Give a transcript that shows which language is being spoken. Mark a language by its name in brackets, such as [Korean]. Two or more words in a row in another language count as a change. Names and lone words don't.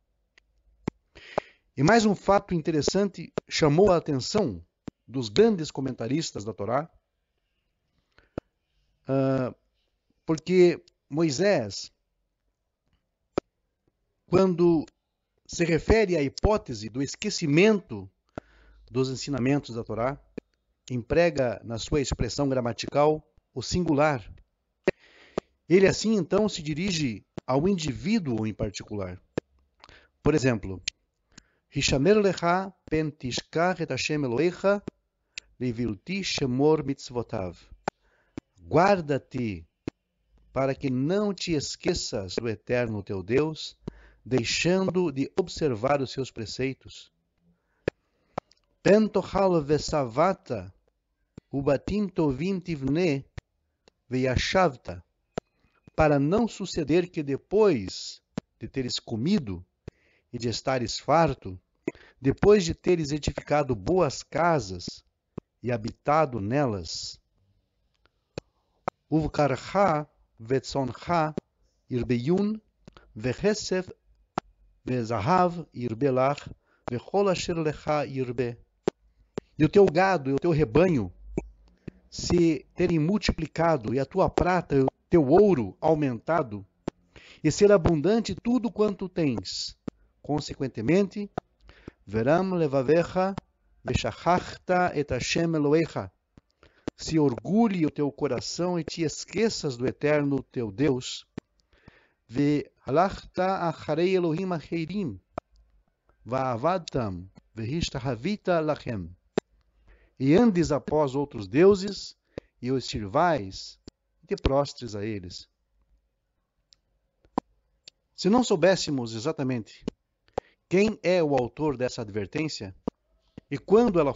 [Portuguese] E mais um fato interessante chamou a atenção dos grandes comentaristas da Torá, porque Moisés, quando se refere à hipótese do esquecimento dos ensinamentos da Torá, emprega na sua expressão gramatical o singular. Ele assim então se dirige ao indivíduo em particular. Por exemplo, [Hebrew] השמר לך פן תשכח את השם אלוהיך לבלתי שמור מצוותיו. [Portuguese] Guarda-te para que não te esqueças do Eterno teu Deus, deixando de observar os seus preceitos. [Hebrew] פן תאכל ושבעת ובתים טובים תבנה וישבת. [Portuguese] Para não suceder que depois de teres comido e de estares farto, depois de teres edificado boas casas e habitado nelas, [Hebrew] ובקרך וצאנך ירביון וכסף וזהב ירבה לך וכל אשר לך ירבה. [Portuguese] E o teu gado e o teu rebanho se terem multiplicado, e a tua prata e o teu ouro aumentado, e ser abundante tudo quanto tens. Consequentemente, [Hebrew] ורם לבבך ושכחת את השם אלוהיך. [Portuguese] Se orgulhe o teu coração e te esqueças do eterno teu Deus. [Hebrew] והלכת אחרי אלוהים אחרים ועבדתם והשתחווית להם. [Portuguese] E andes após outros deuses, e os sirvais, e te prostres a eles. Se não soubéssemos exatamente quem é o autor dessa advertência e quando ela